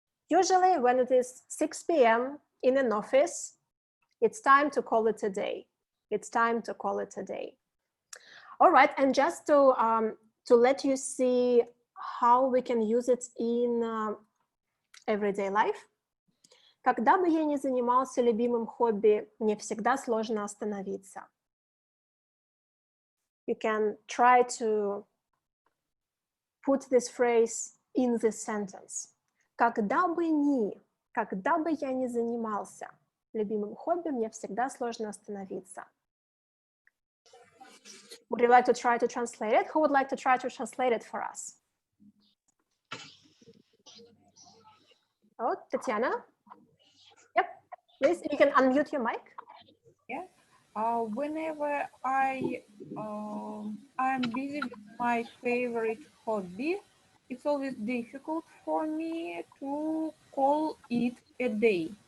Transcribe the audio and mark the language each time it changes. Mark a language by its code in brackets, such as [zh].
[en] Usually when it is 6 p.m. in an office, it's time to call it a day. It's time to call it a day. All right, and just to let you see how we can use it in everyday life. [ru] Когда бы я ни занимался любимым хобби, мне всегда сложно остановиться. [en] You can try to put this phrase in this sentence. [ru] Когда бы я ни занимался любимым хобби, мне всегда сложно остановиться. [en] Would you like to try to translate it? Who would like to try to translate it for us? Oh, Tatiana? Yep, please, you can unmute your mic. Yeah. Whenever I'm busy with my favorite hobby, it's always difficult for me to call it a day.